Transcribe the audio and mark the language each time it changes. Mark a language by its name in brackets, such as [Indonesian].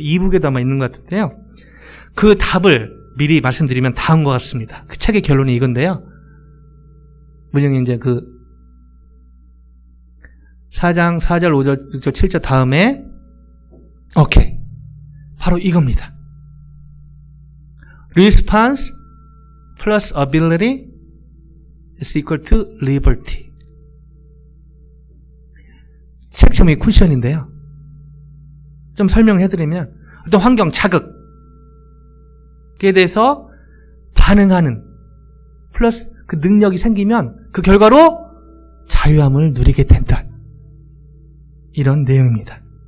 [Korean] 이북에도 아마 있는 것 같은데요. 그 답을 미리 말씀드리면 다음과 같습니다. 그 책의 결론이 이건데요. 문영이 이제 그 4장 4절 5절 6절 7절 다음에 오케이. 바로 이겁니다. [English] Response plus ability is equal to liberty. [Korean] 책 제목이 쿠션인데요. 좀 설명해드리면 어떤 환경, 자극에 대해서 반응하는 플러스 그 능력이 생기면 그 결과로 자유함을 누리게 된다. 이런 내용입니다.